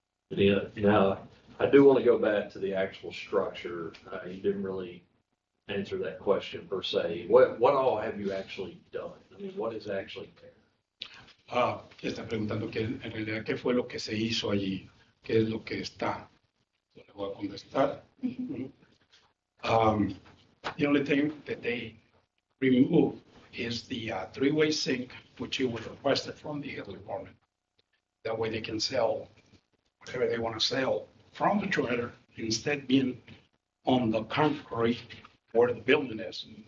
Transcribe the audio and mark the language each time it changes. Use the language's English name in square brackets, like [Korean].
[English] Yeah, now, I do want to go back to the actual structure. You didn't really answer that question per se. What all have you actually done? I mean, what is actually there? [Spanish] Está preguntando que en realidad qué fue lo que se hizo allí, qué es lo que está. Yo le voy a contestar. [English] The only thing that they removed is the three-way sink, which you was requested from the health department. That way they can sell whatever they want to sell from the trailer instead being on the concrete where the building is.